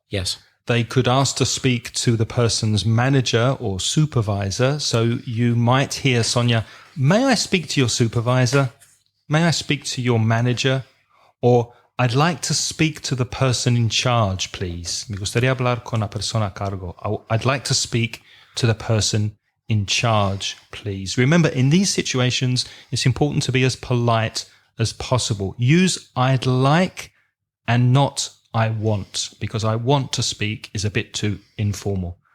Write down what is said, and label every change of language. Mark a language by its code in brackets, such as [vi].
[en] Yes. they could ask to speak to the person's manager or supervisor. So you might hear, Sonia, may I speak to your supervisor? May I speak to your manager? Or I'd like to speak to the person in charge, please. [es] Me gustaría hablar con la persona a cargo. [en] I'd like to speak to the person in charge, please. Remember, in these situations, it's important to be as polite as possible. Use I'd like and not I want, because I want to speak is a bit too informal.